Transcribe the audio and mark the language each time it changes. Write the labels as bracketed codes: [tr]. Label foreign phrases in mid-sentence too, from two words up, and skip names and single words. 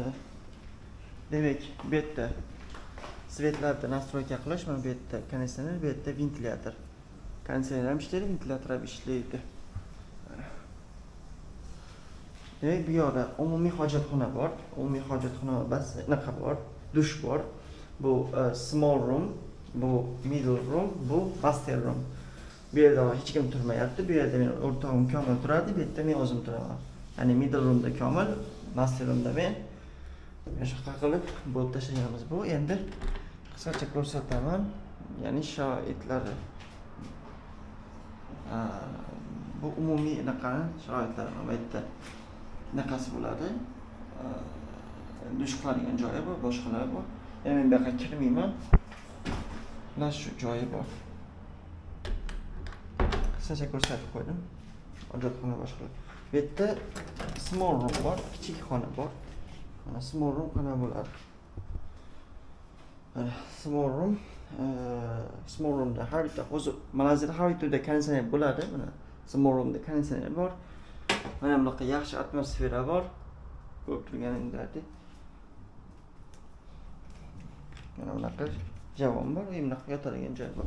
[uz] Demak, bu yerda svetlarni nastroyka qilish, mana bu yerda konditsioner, bu yerda ventilyator. Konditsioner ham ishlaydi, ventilyator ham ishlaydi. Demak, bu yoqda umumiy hojatxona bor. Umumiy hojatxona basseyn bor, dush bor. [en] Bu small room, bu middle room, bu master room. [uz] Bu yerda hech kim turmayapti. Bu yerda men o'rtog'im Komil turadi, bu yerda men o'zim turaman. Ya'ni [en] middle roomda [uz] Komil, [en] master roomda [uz] men. Shunaqa qilib bo'lib tashlaganmiz. Bu endi qisqacha ko'rsataman. Ya'ni sharoitlari. Bu umumiy sharoitlar. Bu yerda naqasi bo'ladi. Dush qiladigan joyi bor, boshqalar bor. Men bu yoqqa kirmayman. Mana shu joyi bor. Qisqacha ko'rsatib qo'ydim. Hojatxona boshqalar. Bu yerda [en] small room [uz] bor, kichik xona bor. Mana [en] small room [uz] qana bo'ladi. [en] Small roomda [uz] har bitta o'zi Malayziyada har bitta konditsioner bo'ladi. Mana [en] small roomda [uz] konditsioner bor. Mana bunaqa yaxshi atmosfera bor. Ko'rib turganingdek. Mana bunaqa javon bor, bunaqa yotadigan joy bor.